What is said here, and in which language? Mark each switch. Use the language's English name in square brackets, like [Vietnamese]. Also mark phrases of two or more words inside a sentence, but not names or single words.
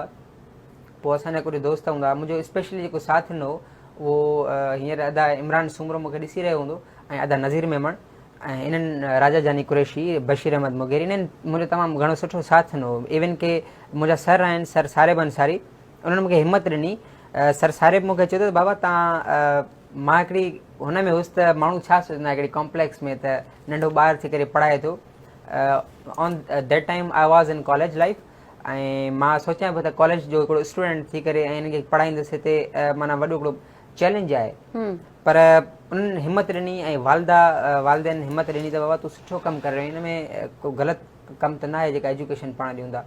[Sindhi] पोइ असांजा कुझु दोस्त हूंदा, मुंहिंजो स्पेशली जेको साथ ॾिनो उहो हींअर अदा इमरान सुमरो मूंखे ॾिसी रहियो हूंदो, ऐं अदा नज़ीर मेमण, ऐं इन्हनि राजा जानी कुरैशी, बशीर अहमद मुगेरी, इन्हनि मुंहिंजो तमामु घणो सुठो साथ ॾिनो। इवन के मुंहिंजा सर आहिनि, सर सारिब अंसारी, उन्हनि मूंखे हिमत ॾिनी। सर सारिब मूंखे चयो त बाबा तव्हां, मां हिकिड़ी हुन में हुउसि त माण्हू छा सोचंदा हिकिड़ी कॉम्प्लेक्स में त नंढो ॿार थी करे पढ़ाए थो। [English] On that time I was in college life, [Sindhi] ऐं मां सोचियां पियो त कॉलेज जो हिकिड़ो स्टूडेंट थी करे ऐं हिनखे पढ़ाईंदुसि हिते माना वॾो हिकिड़ो चैलेंज आहे। पर उन्हनि हिमत ॾिनी ऐं वालदेन हिमत ॾिनी त बाबा तूं सुठो कमु करे रहियो, हिन में को ग़लति कमु त न आहे जेका एजुकेशन पाण ॾियूं था।